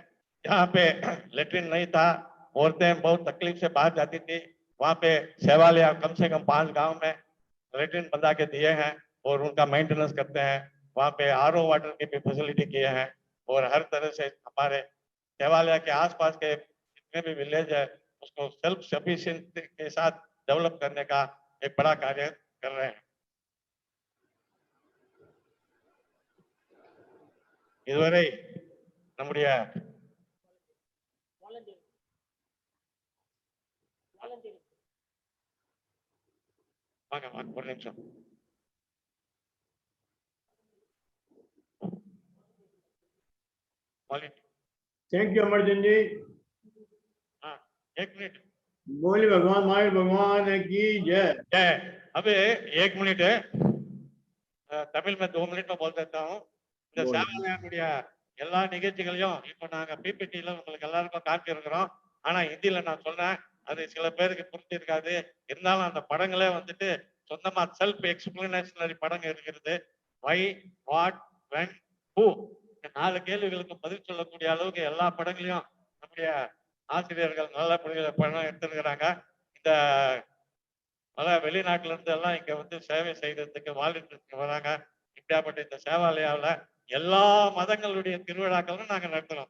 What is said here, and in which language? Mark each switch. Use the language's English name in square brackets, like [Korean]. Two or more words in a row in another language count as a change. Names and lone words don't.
[Hindi] जहाँ पे लेटरिन नहीं था, औरतें बहुत तकलीफ से बाहर जाती थी, वहाँ पे सेवालय कम से कम 5 गांव में लेटरिन बना के दिए हैं और उनका मेंटेनेंस करते हैं। वहाँ पे RO वाटर की भी फैसिलिटी किए हैं। और हर तरह से हमारे सेवालय के आसपास के जितने भी विलेज है उसको [English] self sufficient [Hindi] के साथ डेवलप करने का एक बड़ा कार्य कर रहे हैं। [Tamil] இதுவரை நம்முடைய வாங்க வாங்க ஒரு நிமிஷம் [English] thank you [Hindi] अमर सिंह जी। हाँ 1 मिनट बोली भगवान महावीर भगवान की जय। जय। अबे 1 मिनट है, तमिल में 2 मिनट में बोल देता हूँ। [Tamil] இந்த [Hindi] बोलो। [Tamil] சேவாலயனுடைய எல்லா நிகழ்ச்சிகளையும் இப்போ நாங்க பிபிடில உங்களுக்கு எல்லாருக்கும் காமிச்சிருக்கிறோம். ஆனா ஹிந்தியில நான் சொல்றேன், அது சில பேருக்கு புரிஞ்சிருக்காது. இருந்தாலும் அந்த படங்களே வந்துட்டு சொந்தமா [English] self explanatory [Tamil] படங்கள் இருக்கிறது. [English] why, what, when, who, [Tamil] இந்த 4 கேள்விகளுக்கு பதில் சொல்லக்கூடிய அளவுக்கு எல்லா படங்களையும் நம்முடைய ஆசிரியர்கள் நல்ல படம் எடுத்திருக்கிறாங்க. இந்த பல வெளிநாட்டுல இருந்து எல்லாம் இங்க வந்து சேவை செய்யறதுக்கு வாலண்டியர்ஸ் வராங்க. இப்படியாப்பட்ட இந்த சேவாலயாவில் எல்லா மதங்களுடைய திருவிழாக்களும் நாங்க நடத்துறோம்.